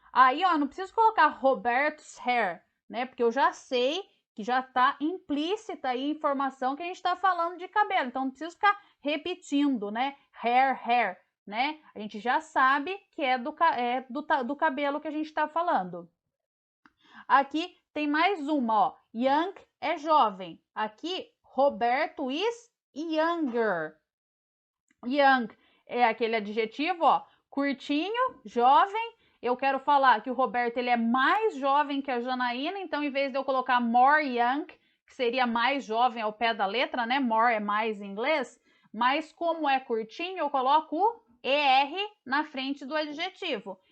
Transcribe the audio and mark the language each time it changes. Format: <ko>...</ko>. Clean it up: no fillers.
<pt>Aí, ó, não preciso colocar</pt> <en>Roberto's hair,</en> <pt>né? Porque eu já sei que já tá implícita aí a informação que a gente tá falando de cabelo. Então, não preciso ficar repetindo, né? Hair. né? A gente já sabe que é do cabelo que a gente está falando. Aqui tem mais uma, ó. Young é jovem. Aqui,</pt> <en>Roberto is younger.</en> <pt>Young é aquele adjetivo, ó, curtinho, jovem. Eu quero falar que o Roberto ele é mais jovem que a Janaína, então em vez de eu colocar</pt> <en>more young,</en> <pt>que seria mais jovem ao pé da letra, né? More é mais em inglês, mas como é curtinho, eu coloco o ER na frente do adjetivo.</pt>